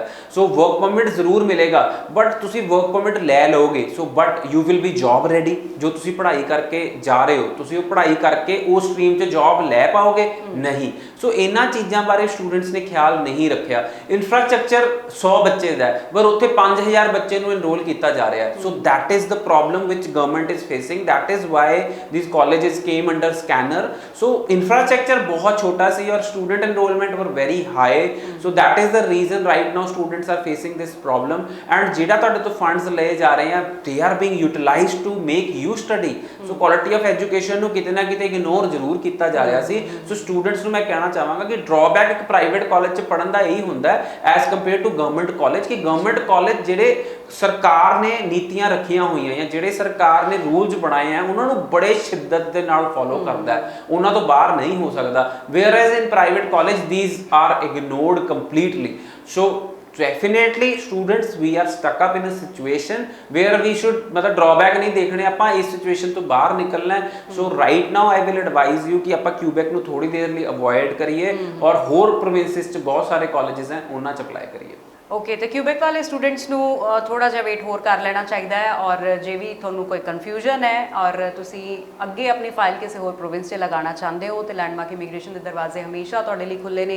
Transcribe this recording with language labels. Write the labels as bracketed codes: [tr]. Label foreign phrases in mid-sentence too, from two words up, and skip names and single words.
[en] so work permit [pa] ਜ਼ਰੂਰ ਮਿਲੇਗਾ, [en] ਬਟ ਤੁਸੀਂ work permit [pa] ਲੈ ਲਓਗੇ, [en] so but you will be job ready. [pa] ਜੋ ਤੁਸੀਂ ਪੜ੍ਹਾਈ ਕਰਕੇ ਜਾ ਰਹੇ ਹੋ, ਤੁਸੀਂ ਉਹ ਪੜ੍ਹਾਈ ਕਰਕੇ ਉਸ ਸਟਰੀਮ 'ਚ ਜੌਬ ਲੈ ਪਾਓਗੇ? ਨਹੀਂ। ਸੋ ਇਹਨਾਂ ਚੀਜ਼ਾਂ ਬਾਰੇ ਸਟੂਡੈਂਟਸ ਨੇ ਖਿਆਲ ਨਹੀਂ ਰੱਖਿਆ। ਇਨਫਰਾਸਟ੍ਰਕਚਰ 100 ਬੱਚੇ ਦਾ ਹੈ, ਪਰ ਉੱਥੇ 5000 ਬੱਚੇ ਨੂੰ enroll ਕੀਤਾ ਜਾ ਰਿਹਾ ਹੈ। [en] So that is the problem which government is facing, that is why these colleges came under scanner। So infrastructure [pa] ਬਹੁਤ ਛੋਟਾ ਸੀ [en] और student enrollment were very high, so that is the reason right now students are facing this problem। [pa] and ਜਿਹੜਾ ਤੁਹਾਡੇ ਤੋਂ funds ਲਏ ਜਾ ਰਹੇ ਆ, [en] they are being utilized to make you study। [pa] so [en] quality of education [pa] ਨੂੰ ਕਿਤੇ ਨਾ ਕਿਤੇ ignore ਜ਼ਰੂਰ ਕੀਤਾ ਜਾ ਰਿਹਾ ਸੀ। so students ਨੂੰ ਮੈਂ ਕਹਿਣਾ ਚਾਹਾਂਗਾ ਕਿ drawback ਇੱਕ [en] private college [pa] 'ਚ ਪੜ੍ਹਨ ਦਾ ਇਹੀ ਹੁੰਦਾ ਹੈ [en] as compared to government college, [pa] ਕਿ [en] government college [pa] ਜਿਹੜੇ ਸਰਕਾਰ ਨੇ ਨੀਤੀਆਂ ਰੱਖੀਆਂ ਹੋਈਆਂ ਜਾਂ ਜਿਹੜੇ ਸਰਕਾਰ ਨੇ ਰੂਲਸ ਬਣਾਏ ਆ ਉਹਨਾਂ ਨੂੰ ਬੜੇ ਸ਼ਿੱਦਤ ਦੇ ਨਾਲ ਫੋਲੋ ਕਰਦਾ ਹੈ, ਉਹਨਾਂ ਤੋਂ ਬਾਹਰ ਨਹੀਂ ਹੋ ਸਕਦਾ। [en] whereas in private college these are ignored completely। so definitely students we are stuck up in a situation where we should [hi] मतलब drawback नहीं देखने, [pa] ਆਪਾਂ ਇਸ ਸਿਚੁਏਸ਼ਨ ਤੋਂ ਬਾਹਰ ਨਿਕਲਣਾ ਹੈ। [en] so right now I will advise you [pa] ਕਿ ਆਪਾਂ ਕਿਊਬੈਕ ਨੂੰ ਥੋੜੀ ਦੇਰ ਲਈ ਅਵੋਇਡ ਕਰੀਏ ਔਰ ਹੋਰ ਪ੍ਰੋਵਿੰਸਿਸ 'ਚ ਬਹੁਤ ਸਾਰੇ ਕਾਲਜਸ ਹੈ ਉਹਨਾਂ 'ਚ ਅਪਲਾਈ ਕਰੀਏ। ਓਕੇ, ਤੇ ਕਿਊਬੈਕ ਵਾਲੇ ਸਟੂਡੈਂਟਸ ਨੂੰ ਥੋੜਾ ਜਿਹਾ ਵੇਟ ਹੋਰ ਕਰ ਲੈਣਾ ਚਾਹੀਦਾ ਹੈ, ਔਰ ਜੇ ਵੀ ਤੁਹਾਨੂੰ ਕੋਈ ਕਨਫਿਊਜ਼ਨ ਹੈ ਔਰ ਤੁਸੀਂ ਅੱਗੇ ਆਪਣੀ ਫਾਈਲ ਕਿਸੇ ਹੋਰ ਪ੍ਰੋਵਿੰਸ 'ਚ ਲਗਾਉਣਾ ਚਾਹੁੰਦੇ ਹੋ, ਤੇ ਲੈਂਡਮਾਰਕ ਇਮੀਗ੍ਰੇਸ਼ਨ ਦੇ ਦਰਵਾਜ਼ੇ ਹਮੇਸ਼ਾ ਤੁਹਾਡੇ ਲਈ ਖੁੱਲੇ ਨੇ।